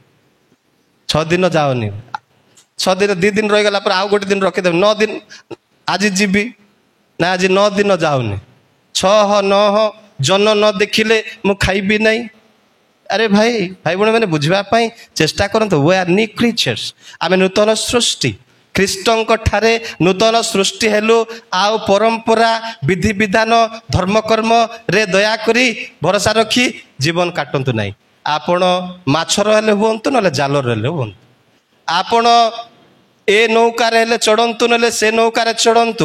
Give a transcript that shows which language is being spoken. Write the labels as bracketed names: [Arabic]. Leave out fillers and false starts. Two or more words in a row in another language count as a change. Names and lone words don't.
[Odia] 6 ଦିନ ଯାଅନି, 6 ଦିନ 2 ଦିନ ରହିଗଲା ପରେ ଆଉ ଗୋଟେ ଦିନ ରଖିଦେବି, 9 ଦିନ ଆଜି ଯିବି, ନା ଆଜି 9 ଦିନ ଯାଉନି। 6 9 ଜନ ନ ଦେଖିଲେ ମୁଁ ଖାଇବି ନାହିଁ। ଆରେ ଭାଇ ଭଉଣୀ ମାନେ ବୁଝିବା ପାଇଁ ଚେଷ୍ଟା କରନ୍ତୁ। [English] we are new creatures, [Odia] ଆମେ ନୂତନ ସୃଷ୍ଟି, ଖ୍ରୀଷ୍ଟଙ୍କ ଠାରେ ନୂତନ ସୃଷ୍ଟି ହେଲୁ। ଆଉ ପରମ୍ପରା, ବିଧିବିଧାନ, ଧର୍ମକର୍ମରେ ଦୟାକରି ଭରସା ରଖି ଜୀବନ କାଟନ୍ତୁ ନାହିଁ। ଆପଣ ମାଛର ହେଲେ ହୁଅନ୍ତୁ, ନହେଲେ ଜାଲର ହେଲେ ହୁଅନ୍ତୁ। ଆପଣ ଏ ନୌକାରେ ହେଲେ ଚଢ଼ନ୍ତୁ, ନହେଲେ ସେ ନୌକାରେ ଚଢ଼ନ୍ତୁ।